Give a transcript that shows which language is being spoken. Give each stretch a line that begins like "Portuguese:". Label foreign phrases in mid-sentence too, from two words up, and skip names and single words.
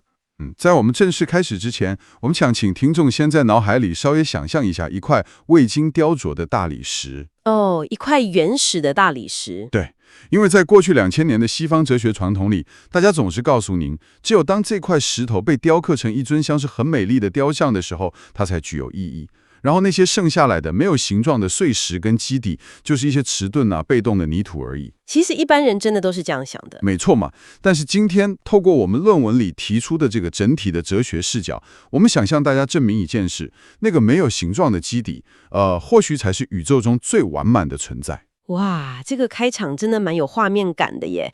Chinese: 在我們正式開始之前，我們想請聽眾先在腦海裡稍微想象一下一塊未經雕琢的大理石。哦，一塊原始的大理石。對，因為在過去2000年的西方哲學傳統裡，大家總是告訴您，只有當這塊石頭被雕刻成一尊像是很美麗的雕像的時候，它才具有意義。然後那些剩下來的沒有形狀的碎石跟基底，就是一些遲鈍被動的泥土而已。其實一般人真的都是這樣想的。沒錯嘛。但是今天透過我們論文裡提出的這個整體的哲學視角，我們想向大家證明一件事：那個沒有形狀的基底，或許才是宇宙中最完滿的存在。哇，這個開場真的蠻有畫面感的耶。